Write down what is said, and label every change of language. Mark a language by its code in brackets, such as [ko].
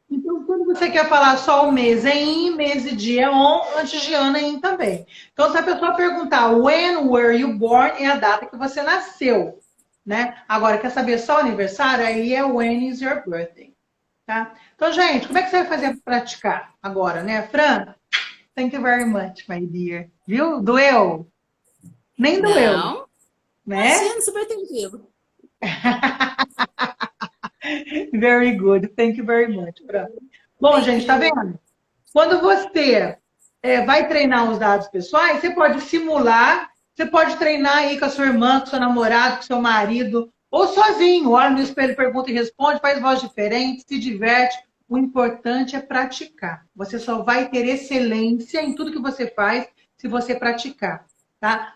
[pt] Então, quando você quer falar só o mês é in, mês e dia é on, antes de ano é in também. Então, se a pessoa perguntar [en] when were you born, [pt] é a data que você nasceu, né? Agora, quer saber só o aniversário? Aí é [en] when is your birthday, [pt] tá? Então, gente, como é que você vai fazer para praticar agora, né? [en] Fran, thank you very much, my dear. [pt] Viu? Doeu? Nem doeu. Não. Né? Imagina, super tranquilo. [en] Very good. Thank you very much, Fran. [pt] Bom, gente, tá vendo? Quando você vai treinar os dados pessoais, você pode simular, você pode treinar aí com a sua irmã, com o seu namorado, com o seu marido, ou sozinho. Olha no espelho, pergunta e responde, faz voz diferente, se diverte. O importante é praticar. Você só vai ter excelência em tudo que você faz se você praticar. Tá?